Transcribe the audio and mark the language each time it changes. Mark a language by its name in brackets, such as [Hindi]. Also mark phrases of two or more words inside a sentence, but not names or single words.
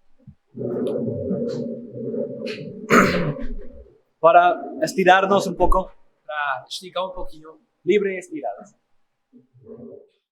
[Spanish] para estirarnos un poco, [Portuguese] para esticar um pouquinho. [Spanish] libre y estiradas.